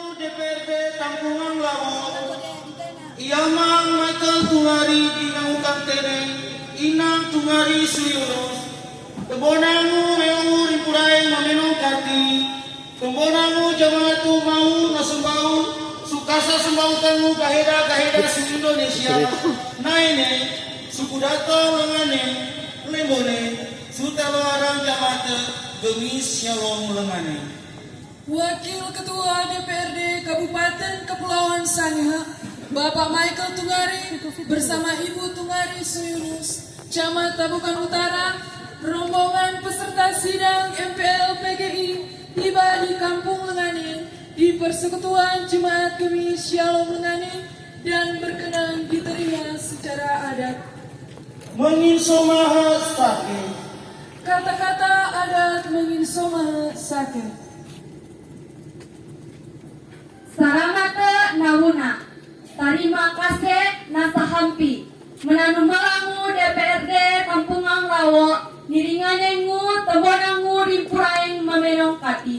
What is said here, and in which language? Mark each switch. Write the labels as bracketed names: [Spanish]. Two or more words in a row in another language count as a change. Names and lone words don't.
[Indonesian] DPRD Tampungan Lawo. [Sangir] Ia mang Michael Tungari inang kaptene, inang Tungari Suyunus. Kebonamu meu ripurai mamenong kati. Kebonamu jamatu mau nasembau, sukasa sembau kamu kaheda su Indonesia. Naine suku datang lengane, lembone, sutelo arang jamate, gemis shalom lengane. [Indonesian] Wakil Ketua DPRD Kabupaten Kepulauan Sangihe, Bapak Michael Tungari bersama Ibu Tungari Suyunus, Camat Tabukan Utara, rombongan peserta sidang MPL PGI tiba di Kampung Lenganin di Persekutuan Jemaat Gemis Shalom Lenganin dan berkenan diterima secara adat. [Sangir] Menginsomaha sake. [Indonesian] Kata-kata adat [Sangir] menginsomaha sake. Saramata nawuna, tarima kasih nasahampi, menanu malangu DPRD Tampungan Lawo, niringanengu tebonangu rimpuraeng mamenong kati.